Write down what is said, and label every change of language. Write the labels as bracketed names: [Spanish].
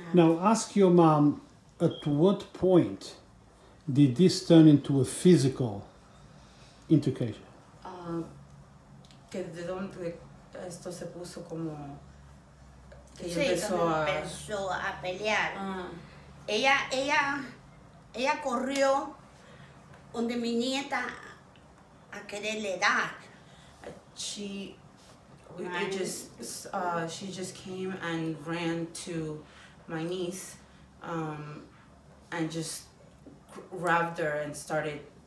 [English] Now ask your mom, at what point did this turn into a physical altercation? [Spanish] Que de donde esto se puso como que sí, empezó a pelear. Ella corrió donde mi nieta a quererle dar. [English] She just came and ran to my niece and just grabbed her and started